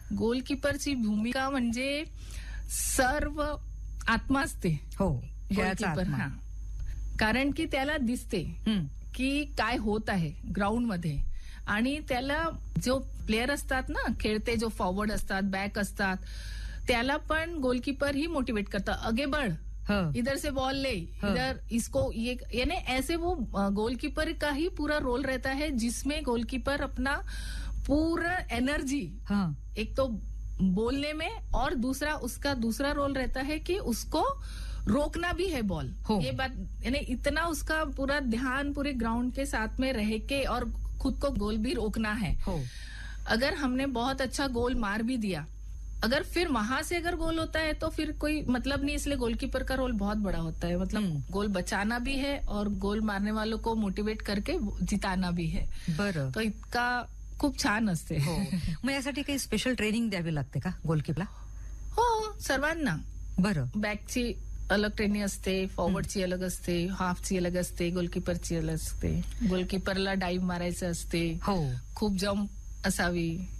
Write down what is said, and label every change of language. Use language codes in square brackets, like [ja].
[mr] गोलकीपरची भूमिका म्हणजे सर्व आत्मा असते. हो. गोलकीपर हा कारण की त्याला दिसते की काय होत आहे ग्राउंड मध्ये. आणि त्याला जो प्लेअर असतात ना खेळते, जो फॉरवर्ड असतात, बॅक असतात, त्याला पण गोलकीपर ही मोटिवेट करतात. [hi] अगे बढ़, इधर से बॉल ले, इधर इसको ये, यानी ऐसे वो गोलकीपर का ही पूरा रोल रहता है जिसमें गोलकीपर अपना पूरा एनर्जी एक तो बोलने में और दूसरा उसका दूसरा रोल रहता है कि उसको रोकना भी है बॉल. ये बात यानी इतना उसका पूरा ध्यान पूरे ग्राउंड के साथ में रह के और खुद को गोल भी रोकना है. अगर हमने बहुत अच्छा गोल मार भी दिया अगर फिर वहां से अगर गोल होता है तो फिर कोई मतलब नहीं. इसलिए गोलकीपर का रोल बहुत बड़ा होता है. मतलब गोल बचाना भी है और गोल मारने वालों को मोटिवेट करके जिताना भी है. [mr] बरं. तो इतका खूप छान असते. हो. मग यासाठी काही स्पेशल ट्रेनिंग द्यावी लागते का गोलकीपरला? हो, सर्वांना. बरं. बॅकची अलग ट्रेनिंग असते, फॉरवर्डची अलग असते, हाफची अलग असते, गोलकीपरची अलग असते. गोलकीपरला डाईव मारायचं असते. हो. खूप जम असावी.